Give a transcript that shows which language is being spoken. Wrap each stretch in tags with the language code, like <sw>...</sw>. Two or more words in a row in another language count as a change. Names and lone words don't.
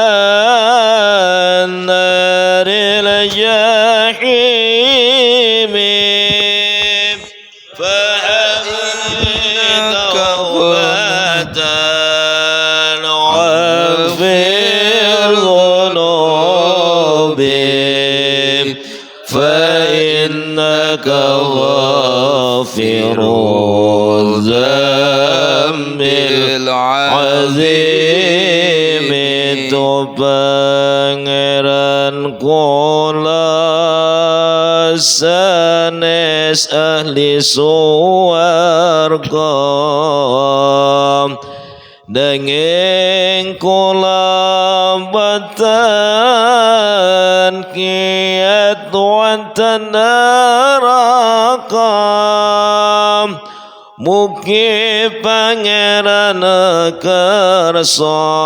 <ar>النار الجحيم فهب لي توبة واغفر ذنوبي فإنك غافر الذنب العظيم</ar> <jv>Pangeran kula sanes ahli suwarga denging kula batan kiat wonten neraka mugi pangeran kersa</jv>